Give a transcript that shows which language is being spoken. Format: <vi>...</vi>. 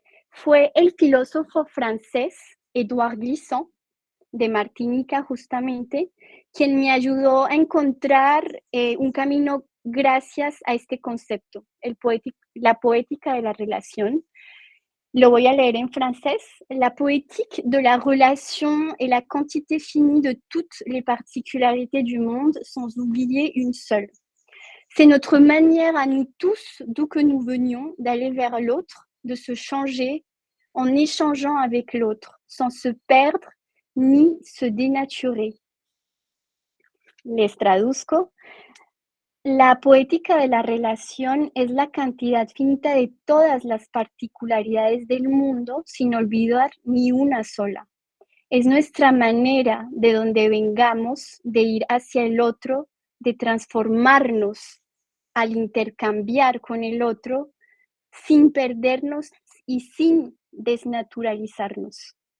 <es>Fue el filósofo francés Édouard Glissant, de Martinica justamente, quien me ayudó a encontrar un camino gracias a este concepto, la poética de la relation. Lo voy a leer</es> <fr>en français. La poétique de la relation est la quantité finie de toutes les particularités du monde, sans oublier une seule. C'est notre manière à nous tous, d'où que nous venions, d'aller vers l'autre, de se changer en échangeant avec l'autre, sans se perdre ni se dénaturer.</fr> <es>Les traduzco. La poética de la relación es la cantidad finita de todas las particularidades del mundo sin olvidar ni una sola. Es nuestra manera de donde vengamos de ir hacia el otro, de transformarnos al intercambiar con el otro sin perdernos y sin desnaturalizarnos.</es>